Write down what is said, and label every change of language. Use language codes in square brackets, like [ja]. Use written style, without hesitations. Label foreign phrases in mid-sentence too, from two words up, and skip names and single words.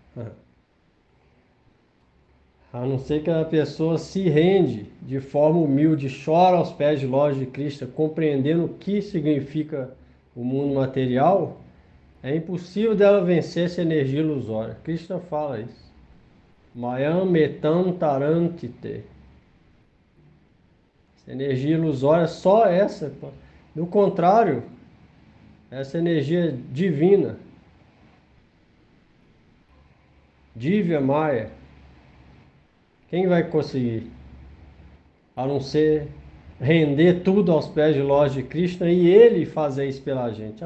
[pt] A não ser que a pessoa se rende de forma humilde, chora aos pés de loja de Cristo, compreendendo o que significa o mundo material, é impossível dela vencer essa energia ilusória. Krishna fala isso. [sa] मायाम् एतां तरन्ति ते. [pt] Essa energia ilusória é só essa. Do contrário, essa energia divina, [sa] Divya Maya, [pt] quem vai conseguir? A não ser render tudo aos pés de Lorde Krishna e ele fazer isso pela gente.